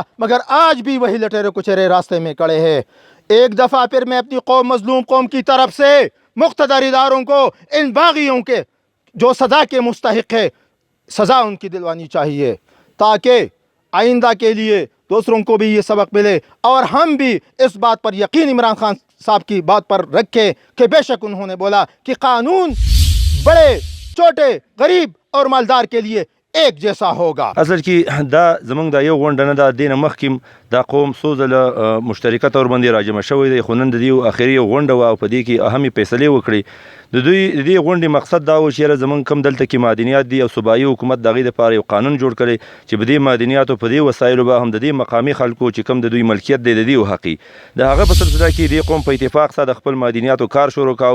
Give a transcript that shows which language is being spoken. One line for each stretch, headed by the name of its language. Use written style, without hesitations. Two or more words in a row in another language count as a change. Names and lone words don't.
Urdu: مگر آج بھی وہی لٹیرے کچیرے راستے میں کھڑے ہیں۔ ایک دفعہ پھر میں اپنی قوم، مظلوم قوم کی طرف سے مقتدر اداروں کو، ان باغیوں کے جو سزا کے مستحق ہے، سزا ان کی دلوانی چاہیے تاکہ آئندہ کے لیے دوسروں کو بھی یہ سبق ملے اور ہم بھی اس بات پر یقین عمران خان صاحب کی بات پر رکھیں کہ بیشک انہوں نے بولا کہ قانون بڑے، چھوٹے، غریب اور مالدار کے لیے ایک جیسا ہوگا.
Pashto: اصل کې دا زمونږ د یو غونډه نه ده، دې نه مخکې دا قوم څو ځله مشترکه طور باندې راجمع شوی دی، خو نن د دې اخري یو غونډه وه او په دې کې اهمې فیصلې وکړې. د دې غونډې مقصد دا و چې یاره زمونږ کوم دلته کې معدنیات دي او صوبایي حکومت د هغې دپاره یو قانون جوړ کړی چې په دې معدنیاتو په دې وسایلو به هم د دې مقامي خلکو چې کوم د دوی ملکیت دی د دې وحقي د هغه په سلسله کې دې قوم په اتفاق سره د خپل معدنیاتو کار شروع کاوه.